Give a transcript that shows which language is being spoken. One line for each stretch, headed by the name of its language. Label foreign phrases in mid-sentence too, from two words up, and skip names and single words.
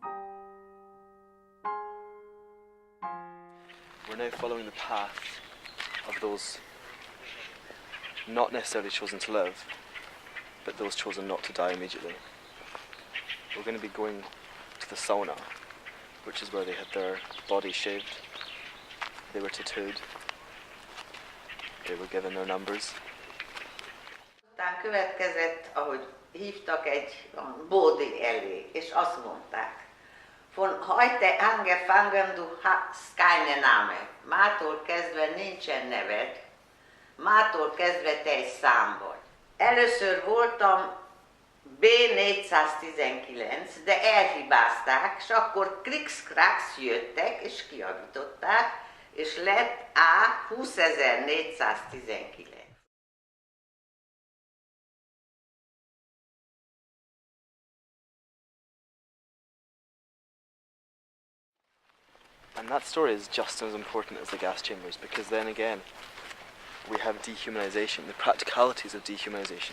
English: We're now following the path of those not necessarily chosen to live, but those chosen not to die immediately. We're going to be going to the sauna, which is where they had their bodies shaved, they were tattooed, they were given their numbers.
Hungarian: Aztán következett, ahogy hívtak egy bódi elé, és azt mondták,
German: von heute angefangen du hast keine Name.
Hungarian: Mától kezdve nincsen neved, mától kezdve te egy szám vagy. Először voltam B419, de elhibázták, és akkor krikszkráksz jöttek, és kijavították, és lett A20419.
English: And that story is just as important as the gas chambers, because then again, we have dehumanization, the practicalities of dehumanization.